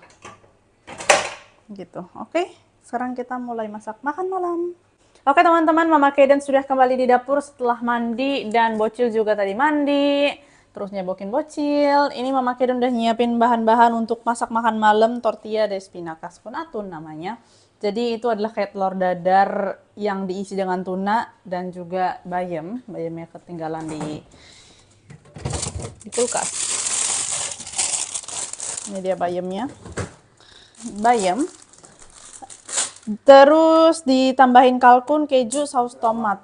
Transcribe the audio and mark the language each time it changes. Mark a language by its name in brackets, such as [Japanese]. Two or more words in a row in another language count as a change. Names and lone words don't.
[Indonesian] Gitu. Oke, sekarang kita mulai masak makan malam. Oke teman-teman, Mama Kaden sudah kembali di dapur setelah mandi dan Bocil juga tadi mandi. Terus nyebokin Bocil. Ini Mama Kaden udah nyiapin bahan-bahan untuk masak makan malam, [Spanish] tortilla de espinacas con atún namanya. [Indonesian] Jadi itu adalah kayak telur dadar yang diisi dengan tuna dan juga bayam. Bayamnya ketinggalan di kulkas. Ini dia bayamnya. Bayam. Terus ditambahin kalkun, keju, saus tomat.